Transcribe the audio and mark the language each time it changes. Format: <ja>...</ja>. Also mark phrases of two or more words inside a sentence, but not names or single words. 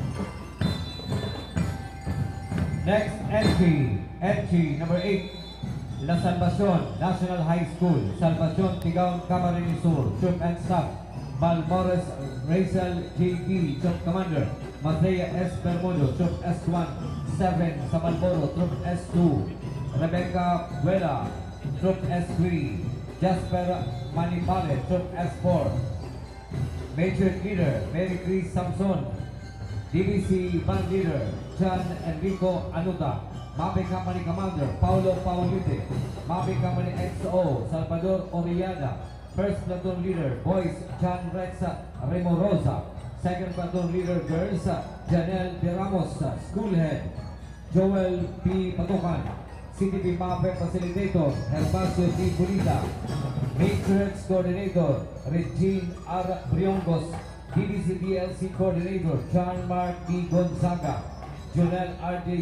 <en>Next entry, entry number 8, La Salvacion National High School, Salvacion Tigaon, Camarines Sur, Troop and Staff, Balmores Rachel JB, Troop Commander, Mathea S. Bermudo, Troop S1, 7 sa Malboro, Troop S2, Rebecca Buela, Troop S3, Jasper Manipale, Troop S4, Major Leader Mary Chris Samson, DBC Band Leader John Enrico Anuta, Mabe Company Commander Paulo Paulite, Mabe Company XO Salvador Oriada, First Platoon Leader Boys John Rexa Remorosa, Second Platoon Leader Girls Janelle De Ramos, School Head Joel P. Patukan, CTP Mape Facilitator Herbacio T. Bulita, Matrix Coordinator Regine R. Briongos, DBC DLC Coordinator John Mark D. Gonzaga, Jonel R.J.</en>